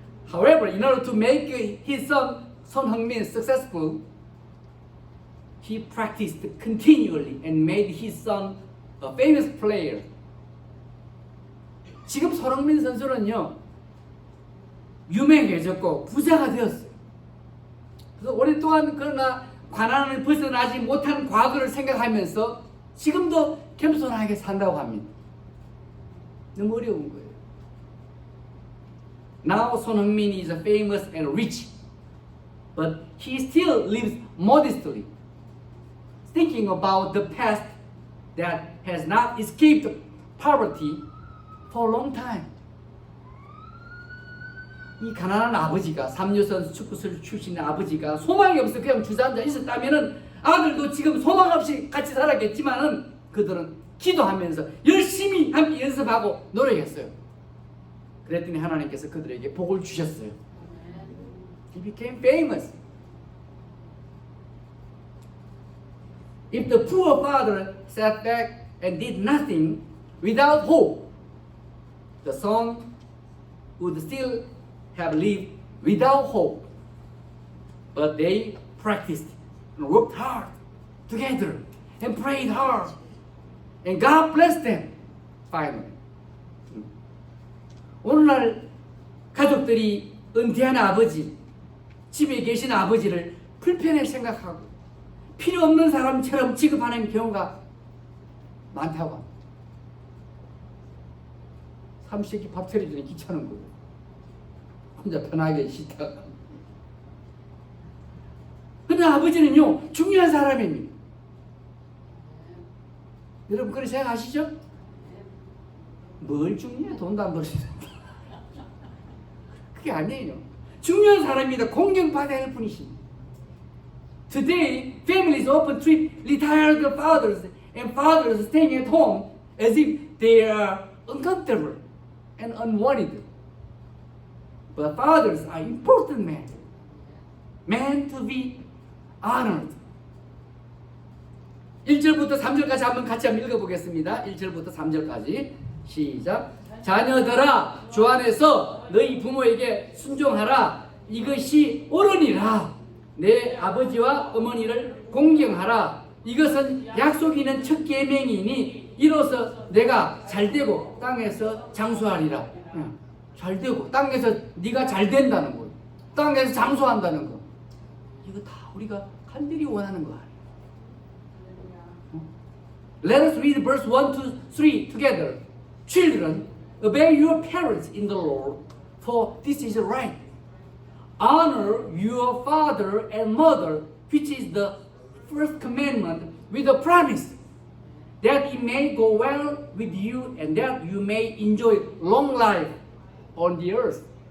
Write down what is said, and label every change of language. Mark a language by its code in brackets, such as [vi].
[en] However, in order to make his son Heung-min successful, he practiced continually and made his son a famous player. [ko] 지금 손흥민 선수는요 유명해졌고 부자가 되었어요. 그래서 오랫동안 그러나 가난을 벗어나지 못한 과거를 생각하면서 지금도 겸손하게 산다고 합니다. 너무 어려운 거예요. [en] Now Son Heung-min is famous and rich, but he still lives modestly, thinking about the past that has not escaped poverty for a long time. [ko] 이 가난한 아버지가 삼류 선수 축구 출신의 아버지가 소망이 없어 그냥 주저앉아 있었다면은 아들도 지금 소망 없이 같이 살았겠지만은 그들은 기도하면서 열심히 함께 연습하고 노력했어요. 그랬더니 하나님께서 그들에게 복을 주셨어요. [en] He became famous. If the poor father sat back and did nothing without hope, the son would still have lived without hope. But they practiced and worked hard together and prayed hard. And God blessed them finally. [ko] 오늘날 가족들이 은퇴한 아버지, 집에 계신 아버지를 불편해 생각하고 필요 없는 사람처럼 취급하는 경우가 많다고 합니다. 삼시세끼 밥 차려주니 귀찮은 거예요. 혼자 편하게 쉬다가. 근데 아버지는요 중요한 사람입니다. 여러분 그렇게 생각하시죠? 뭘 중요해? 돈도 안 벌시는데. 그게 아니에요. 중요한 사람입니다. 공경받아야 할 분이십니다. [en] Today, families often treat retired fathers and fathers staying at home as if they are uncomfortable and unwanted. But fathers are important men. Men to be honored. [ko] 1절부터 3절까지 한번 같이 한번 읽어보겠습니다. 1절부터 3절까지 시작. 자녀들아 주 안에서 너희 부모에게 순종하라. 이것이 옳으니라. 내 아버지와 어머니를 공경하라. 이것은 약속이 있는 첫 계명이니 이로써 내가 잘되고 땅에서 장수하리라. 잘되고 땅에서 네가 잘 된다는 거, 땅에서 장수한다는 거, 이거 다 우리가 간절히 원하는 거 아니에요. [en] Let us read verse 1 to 3 together. Children, obey your parents in the Lord, for this is right. Honor your father and mother, which is the first commandment, with a promise, that it may go well with you and that you may enjoy long life on the earth.